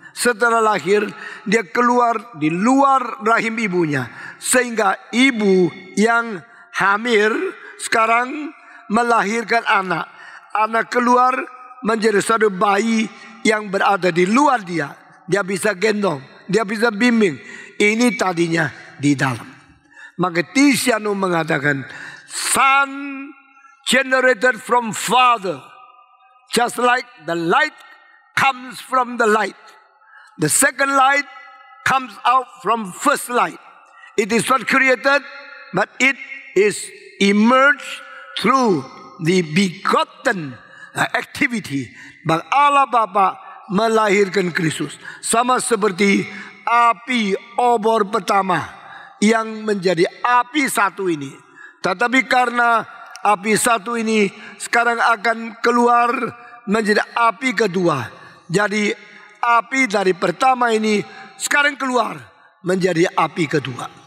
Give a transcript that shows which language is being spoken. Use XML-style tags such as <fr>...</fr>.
<id>Setelah lahir dia keluar di luar rahim ibunya. Sehingga ibu yang hamil sekarang melahirkan anak. Anak keluar menjadi satu bayi yang berada di luar dia. Dia bisa gendong, dia bisa bimbing, Ini tadinya di dalam. Maka Tisiano mengatakan,</id> <en>Son generated from Father, just like the light comes from the light. The second light comes out from first light. It is not created, but it is emerged through the begotten activity.</en> <id>Bang Allah Bapa melahirkan Kristus. Sama seperti api obor pertama yang menjadi api satu ini. Tetapi karena api satu ini sekarang akan keluar menjadi api kedua. Jadi api dari pertama ini sekarang keluar menjadi api kedua.</id>